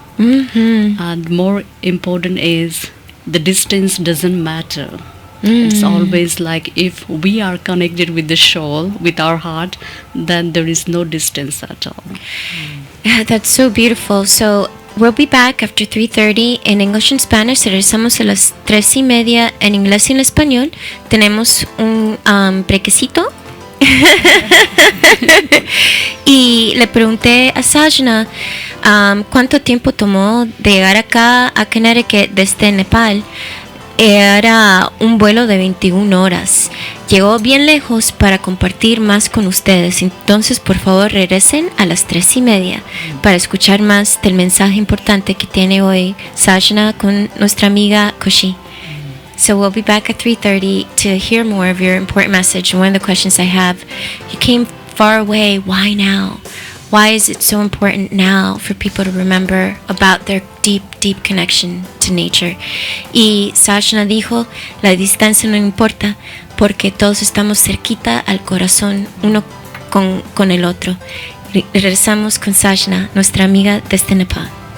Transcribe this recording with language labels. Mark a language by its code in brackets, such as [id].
[en] And more important is the distance doesn't matter. It's always like if we are connected with the soul, with our heart, then there is no distance at all. Yeah, that's so beautiful. So we'll be back after 3:30 in English and Spanish. [es] Regresamos a las 3:30 en inglés y en español. Tenemos un brequecito. Y le pregunté a Sajna cuánto tiempo tomó de llegar acá a Connecticut desde Nepal. Era un vuelo de 21 horas. Llegó bien lejos para compartir más con ustedes. Entonces, por favor, regresen a las 3:30 para escuchar más del mensaje importante que tiene hoy Sajna con nuestra amiga Koshi. [en] So we'll be back at 3:30 to hear more of your important message. And one of the questions I have, you came far away, why now? Why is it so important now for people to remember about their deep connection to nature? [es] Y Sajna dijo, la distancia no importa porque todos estamos cerquita al corazón uno con el otro. Regresamos con Sajna, nuestra amiga desde Nepal.